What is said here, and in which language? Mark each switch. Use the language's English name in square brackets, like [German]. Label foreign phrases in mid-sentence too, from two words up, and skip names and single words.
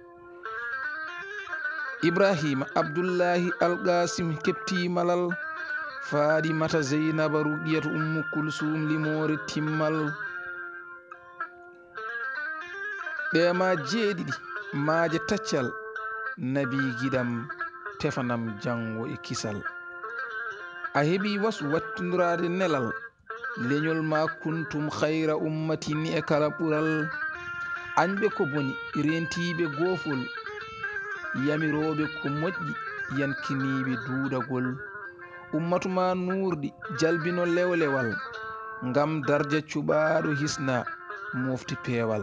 [Fula] Ibrahima Abdoullahi Alqasim kepti malal, Fadimata Zeynaba Ruqiyatu Ummu Kulsum limore timmal. ɓema jeeɗiɗi maaje taccal, nabi giɗam tefanam jango e kisal. A heeɓi wasu wattindirade nelal, leñol ma [Arabic] كنتم خير أمة [Fula] e kala ɓural. Añɓe ko boni rentiɓe gofol, yamiroɓe ko moƴƴi yankiniɓe duuɗagol. Ummatuma nurɗi jalbino lewlewal, ngam darja cuɓaɗo hisna mofti peewal.